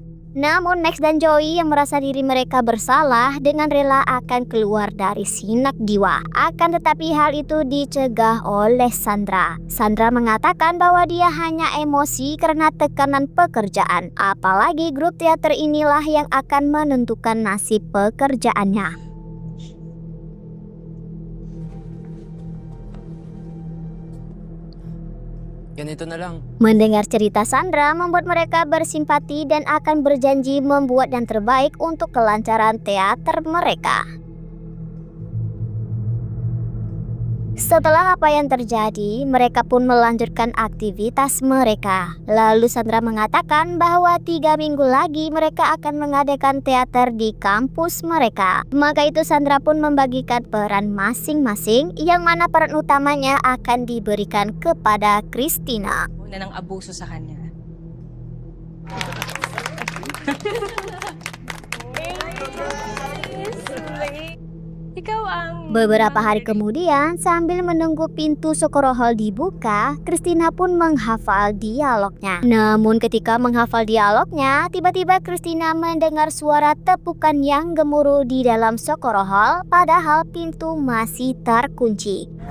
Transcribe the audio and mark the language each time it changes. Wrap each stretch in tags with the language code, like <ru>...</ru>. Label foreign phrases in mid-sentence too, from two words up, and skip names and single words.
<id>Namun Max dan Joey yang merasa diri mereka bersalah dengan rela akan keluar dari Sinag Diwa. Akan tetapi hal itu dicegah oleh Sandra. Sandra mengatakan bahwa dia hanya emosi karena tekanan pekerjaan. Apalagi grup teater inilah yang akan menentukan nasib pekerjaannya.</id> <tl>Ganito na lang.</tl> <id>Mendengar cerita Sandra membuat mereka bersimpati dan akan berjanji membuat yang terbaik untuk kelancaran teater mereka. Setelah apa yang terjadi, mereka pun melanjutkan aktivitas mereka. Lalu Sandra mengatakan bahwa 3 minggu lagi mereka akan mengadakan teater di kampus mereka. Maka itu Sandra pun membagikan peran masing-masing, yang mana peran utamanya akan diberikan kepada Christina.</id> <tl>Na ng abuso sa kanya. Ikaw ang...</tl> <id>Beberapa hari kemudian, sambil menunggu pintu Socorro Hall dibuka, Christina pun menghafal dialognya. Namun ketika menghafal dialognya, tiba-tiba Christina mendengar suara tepukan yang gemuruh di dalam Socorro Hall, padahal pintu masih terkunci.</id>